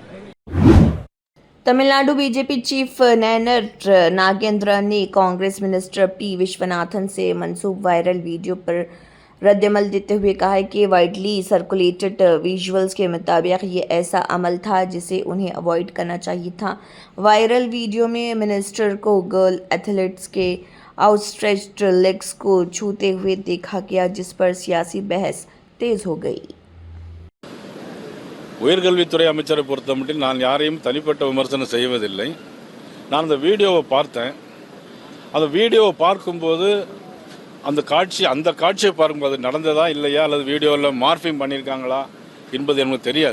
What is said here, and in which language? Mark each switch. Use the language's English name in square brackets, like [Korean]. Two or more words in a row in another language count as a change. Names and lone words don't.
[Urdu] تمل ناڈو بی جے پی چیف نینار ناگیندر نے کانگریس منسٹر P وشوناتھن سے منسوب [English] viral video [Urdu] پر ردعمل دیتے ہوئے کہا ہے کہ [English] widely circulated visuals [Urdu] کے مطابق یہ ایسا عمل تھا جسے انہیں اوائڈ کرنا چاہیے تھا. [English] viral video [Urdu] میں منسٹر کو [English] girl athletes [Urdu] کے [English] outstretched legs [Urdu] کو چھوتے ہوئے دیکھا گیا، جس پر سیاسی بحث تیز ہو گئی. [Tamil] உயர்கல்வித்துறை அமைச்சரை பொறுத்தமட்டில் நான் யாரையும் தனிப்பட்ட விமர்சனம் செய்வதில்லை. நான் அந்த வீடியோவை பார்த்தேன். அந்த வீடியோவை பார்க்கும்போது அந்த காட்சியை பார்க்கும்போது நடந்ததா இல்லையா அல்லது வீடியோவில் மார்ஃபிங் பண்ணியிருக்காங்களா என்பது எனக்கு தெரியாது.